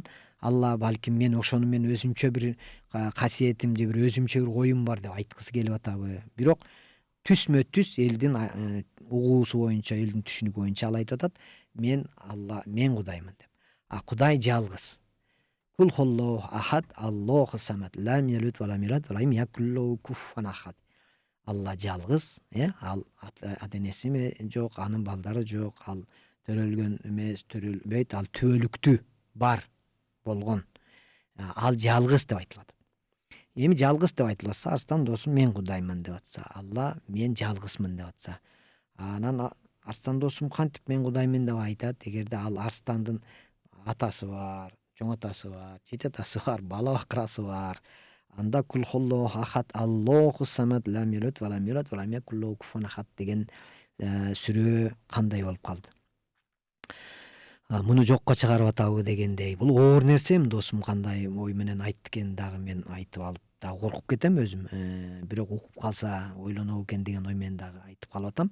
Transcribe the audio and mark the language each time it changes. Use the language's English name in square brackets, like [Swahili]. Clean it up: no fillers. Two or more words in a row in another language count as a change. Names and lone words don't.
[Kyrgyz] Алла балким мен ошону мен өзүмчө бир касиетим же бир өзүмчө бир оюм бар деп айткысы келип атабы? Бирок түзмө түз элдин угуусу боюнча, элдин түшүнүгү боюнча ал айтып атат: мен Кудаймын деп. Кудай жалгыз. [Arabic] قل هو الله أحد الله الصمد لم يلد ولم يولد ولم يكن له كفوا أحد. [Kyrgyz] Алла жалгыз, ал ата-энеси жок, анын балдары жок, ал төрөлгөн эмес, төрөлбөйт, ал түбөлүктүү, бар болгон. Ал жалгыз деп айтылып атат. Эми жалгыз деп айтылып атса, Арстан досум мен Кудаймын деп атса, Алла мен жалгызмын деп атса, анан Арстан досум кантип мен Кудаймын деп айтат? Эгерде ал Арстандын атасы бар, чоң атасы бар, жети атасы бар, бала бакырасы бар, анда [Arabic] قل هو الله أحد الله الصمد لم يلد ولم يولد ولم يكن له كفوا أحد [Kyrgyz] деген сүрө кандай болуп калды? Муну жокко чыгарып атабы дегендей. Бул оор нерсе эми досум кандай ой менен айтты экен, дагы мен айтып алып дагы коркуп кетем өзүм. Бирок угуп калса ойлонобу экен деген ой менен дагы айтып калып атам.